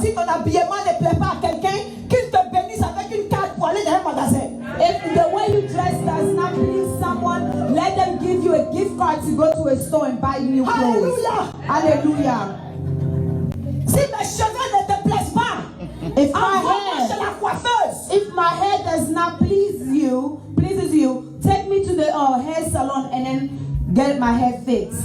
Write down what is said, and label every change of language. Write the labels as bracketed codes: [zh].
[fr] Si ton habillement ne plaît pas à quelqu'un, qu'il te bénisse avec une carte pour aller dans un magasin. [en] If the way you dress does not please someone, let them give you a gift card to go to a store and buy new clothes. Hallelujah. Hallelujah. [fr] Si mes cheveux ne te plaisent pas, envoie-moi chez la coiffeuse. [en] If my hair does not pleases you, take me to the hair salon and then get my hair fixed.